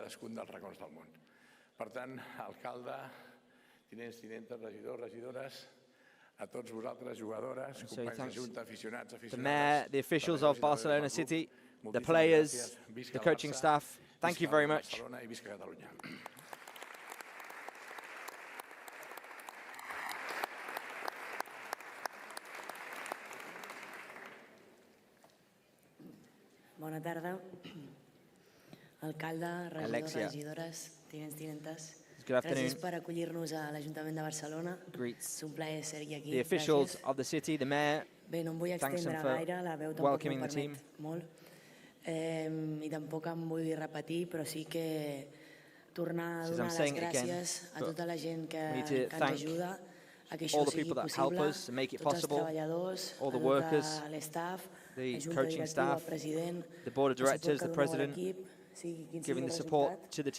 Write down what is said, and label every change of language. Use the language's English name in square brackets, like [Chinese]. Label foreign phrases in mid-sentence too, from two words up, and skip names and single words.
[English] So thanks the mayor, the officials of Barcelona City, the players, the coaching staff. Thank you very much. [Catalan] Bona tarda. Alcalde, regidors, regidores, tinents, tinentes. Gràcies per acollir-nos a l'Ajuntament de Barcelona. És un plaer ser aquí. [English] The officials of the city, the mayor, [Catalan] bé, no em vull [English] thanks them [Catalan] extendre gaire, la veu tampoc m'ho permet molt. i tampoc em vull repetir, però sí que tornar a donar les gràcies a tota la gent que ens ajuda a que això sigui possible, tots els treballadors, a tot l'estaf, la junta directiva, el president, el suport que doneu a l'equip, sigui quin sigui el resultat.